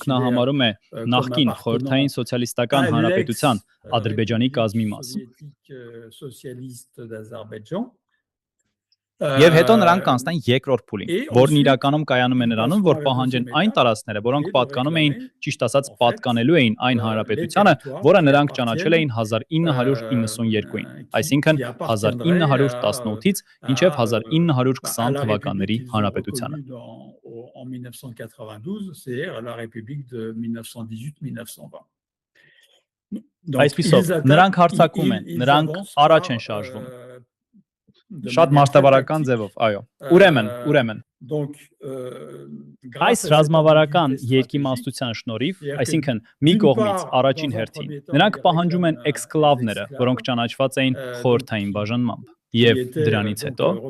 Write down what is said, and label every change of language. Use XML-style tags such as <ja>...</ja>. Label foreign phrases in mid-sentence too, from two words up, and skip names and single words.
<hy>նա համարում է նախկին խորհրդային սոցիալիստական հանրապետության Ադրբեջանի կազմի մաս։ Եվ հետո նրանք կանցնեն երկրորդ փուլին, որն իրականում կայանում է նրանում, որ պահանջեն այն տարածքները, որոնք պատկանում էին, ճիշտ ասած, պատկանելու էին այն հանրապետությանը, որը նրանք ճանաչել էին 1992-ին, այսինքն 1918-ից մինչև 1920 թվականների հանրապետությանը։</hy> <fr>En 1992, c'est la République de 1918-1920.</fr> <hy>Այսպիսով, նրանք հարձակվում են, նրանք առաջ են շարժվում։ Շատ մասշտաբարական ձևով, այո։ Ուրեմն, այս ռազմավարական երկիմաստության շնորհիվ, այսինքն մի կողմից առաջին հերթին, նրանք պահանջում են էքսկլավները, որոնք ճանաչված էին խորհրդային բաժանմամբ, եւ դրանից հետո</hy>